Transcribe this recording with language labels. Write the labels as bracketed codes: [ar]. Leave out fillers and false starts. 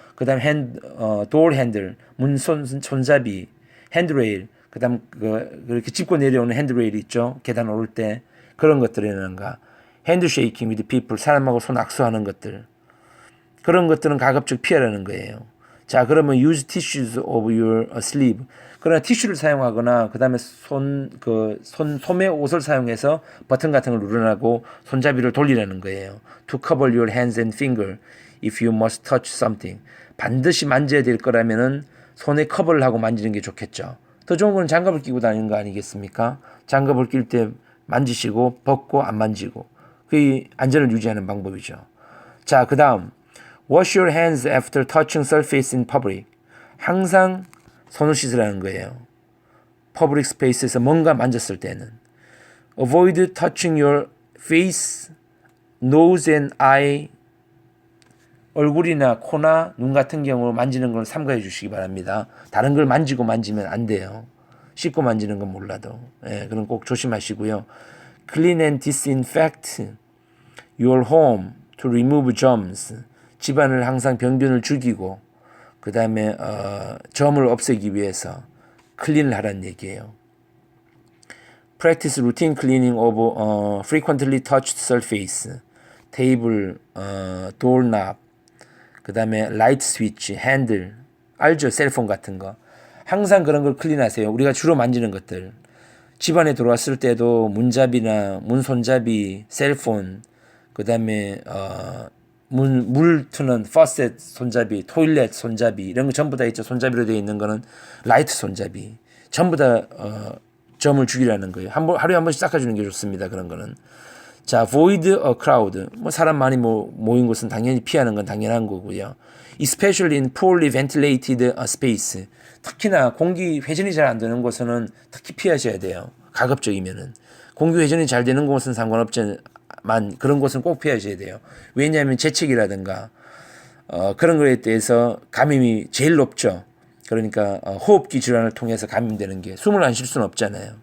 [ko] 그다음 door handle, 문 손잡이, 핸드레일, 그다음 그렇게 짚고 내려오는 핸드레일 있죠. 계단 오를 때 그런 것들이라든가 핸드쉐이킹 [en] with people, [ko] 사람하고 손 악수하는 것들. 그런 것들은 가급적 피하라는 거예요. 자, 그러면 [en] use tissues of your sleeve. [ko] 그러나 티슈를 사용하거나 그다음에 소매 옷을 사용해서 버튼 같은 걸 누르라고 손잡이를 돌리라는 거예요. [en] To cover your hands and finger if you must touch something. [ko] 반드시 만져야 될 거라면은 손에 커버를 하고 만지는 게 좋겠죠. 더 좋은 건 장갑을 끼고 다니는 거 아니겠습니까? 장갑을 낄 때 만지시고 벗고 안 만지고. 그게 안전을 유지하는 방법이죠. 자, 그다음 [en] wash your hands after touching surface in public. [ko] 항상 손을 씻으라는 거예요. 퍼블릭 스페이스에서 뭔가 만졌을 때는. [en] Avoid touching your face, nose and eye. [ko] 얼굴이나 코나 눈 같은 경우 만지는 걸 삼가해 주시기 바랍니다. 다른 걸 만지면 안 돼요. 씻고 만지는 건 몰라도. 그럼 꼭 조심하시고요. [en] Clean and disinfect your home to remove germs. [ko] 집안을 항상 병균을 죽이고 그 다음에 점을 없애기 위해서 클린을 하라는 얘기예요. [en] Practice routine cleaning of frequently touched surface, table, doorknob, [ko] 그 다음에 [en] light switch, [ko] 핸들, 알죠? 셀폰 같은 거. 항상 그런 걸 클린하세요. 우리가 주로 만지는 것들. 집안에 들어왔을 때도 문잡이나 문손잡이, 셀폰, 그 다음에 물 트는 퍼셋 손잡이, 토일렛 손잡이 이런 거 전부 다 있죠. 손잡이로 되어 있는 거는 라이트 손잡이. 전부 다 점을 죽이라는 거예요. 하루에 한 번씩 닦아주는 게 좋습니다. 그런 거는. 자, [en] avoid a crowd. [ko] 뭐 사람 많이 모인 곳은 당연히 피하는 건 당연한 거고요. [en] Especially in poorly ventilated space. [ko] 특히나 공기 회전이 잘 안 되는 곳은 특히 피하셔야 돼요. 가급적이면은. 공기 회전이 잘 되는 곳은 상관없지만 그런 곳은 꼭 피하셔야 돼요. 왜냐하면 재채기라든가 그런 거에 대해서 감염이 제일 높죠. 그러니까 호흡기 질환을 통해서 감염되는 게 숨을 안 쉴 수는 없잖아요.